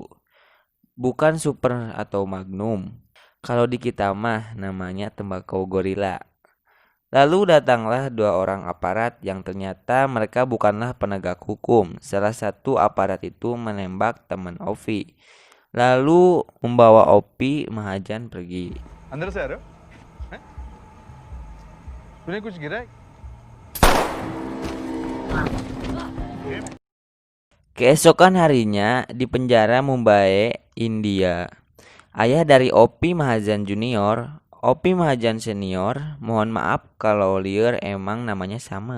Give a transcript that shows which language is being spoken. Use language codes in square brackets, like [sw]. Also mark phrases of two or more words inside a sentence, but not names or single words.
[id] Bukan super atau magnum. Kalau di kita mah namanya tembakau gorila. Lalu datanglah 2 orang aparat yang ternyata mereka bukanlah penegak hukum. Salah satu aparat itu menembak teman Ovi, lalu membawa Opi Mahajan pergi. [hi] अंदर से आ रहे हो हैं? तूने कुछ गिरा है? [id] Keesokan harinya di penjara Mumbai, India, ayah dari Opi Mahazan Junior, Opi Mahajan Senior, mohon maaf kalau liar emang namanya sama.